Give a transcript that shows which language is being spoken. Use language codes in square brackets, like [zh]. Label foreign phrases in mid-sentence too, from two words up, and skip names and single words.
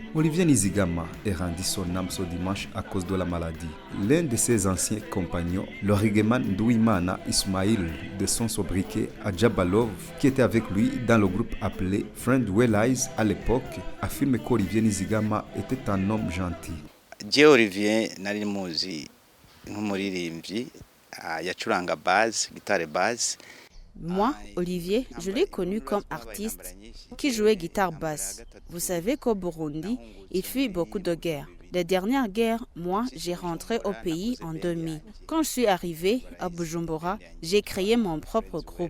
[fr] Olivier Nizigama est rendu son âme ce dimanche à cause de la maladie. L'un de ses anciens compagnons, le reggaeman Ndouimana Ismail de son sobriquet Adjabalov, qui était avec lui dans le groupe appelé Friend Well Eyes à l'époque, affirme qu'Olivier Nizigama était un homme gentil. [rn] Olivier nari muzi nk'umuririmbyi yacuranga bass, [fr] guitare bass. Moi, Olivier, je l'ai connu comme artiste qui jouait guitare basse. Vous savez qu'au Burundi, il fut beaucoup de guerres. Les dernières guerres, moi, j'ai rentré au pays en 2000. Quand je suis arrivé à Bujumbura, j'ai créé mon propre groupe.